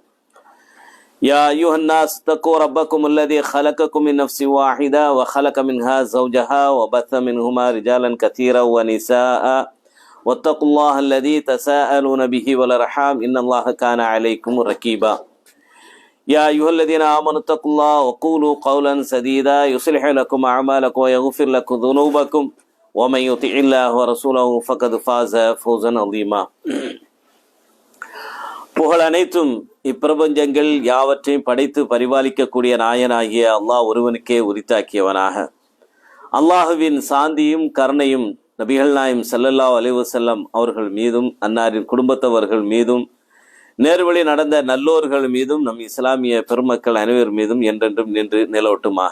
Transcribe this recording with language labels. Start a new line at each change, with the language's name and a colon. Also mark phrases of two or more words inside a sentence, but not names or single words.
Arabic: يا أيها الناس اتقوا ربكم الذي خلقكم من نفس واحدة وخلق منها زوجها وبث منهما رجالا كثيرا ونساء واتقوا الله الذي تساءلون به والأرحام إن الله كان عليكم رقيبا. يا أيها الذين آمنوا اتقوا الله وقولوا قولا سديدا يصلح لكم أعمالكم ويغفر لكم ذنوبكم ومن يطع الله ورسوله فقد فاز فوزا عظيما.
Tamil: புகழ் அனைத்தும் இப்பிரபஞ்சங்கள் யாவற்றையும் படைத்து பரிபாலிக்கக்கூடிய நாயனாகிய அல்லாஹ் ஒருவனுக்கே உரித்தாக்கியவனாக, அல்லாஹுவின் சாந்தியும் கருணையும் நபிகள் நாயம்
Arabic: صلى الله عليه وسلم
Tamil: அவர்கள் மீதும் அன்னாரின் குடும்பத்தவர்கள் மீதும் நேர்வழி நடந்த நல்லோர்கள் மீதும் நம் இஸ்லாமிய பெருமக்கள் அனைவர் மீதும் என்றென்றும் நின்று நிலவட்டுமாக.